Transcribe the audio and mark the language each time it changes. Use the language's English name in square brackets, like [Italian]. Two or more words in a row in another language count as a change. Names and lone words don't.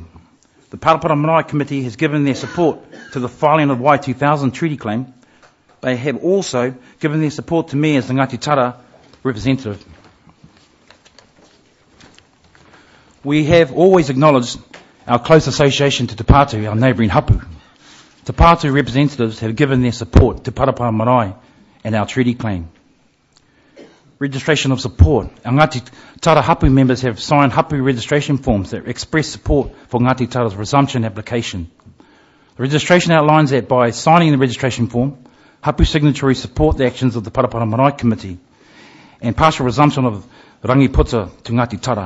[English] The Kareponia Marae Committee has given their support to the filing of Y2000 treaty claim. They have also given their support to me as the Ngati Tara representative. We have always acknowledged our close association to Te Pātu, our neighbouring hapu. Te Pātu representatives have given their support to Kareponia Marae and our treaty claim. Registration of support. Our Ngati Tara hapu members have signed hapu registration forms that express support for Ngati Tara's resumption application. The registration outlines that by signing the registration form, hapu signatories support the actions of the Kareponia Marae Committee and partial resumption of rangiputa to Ngati Tara.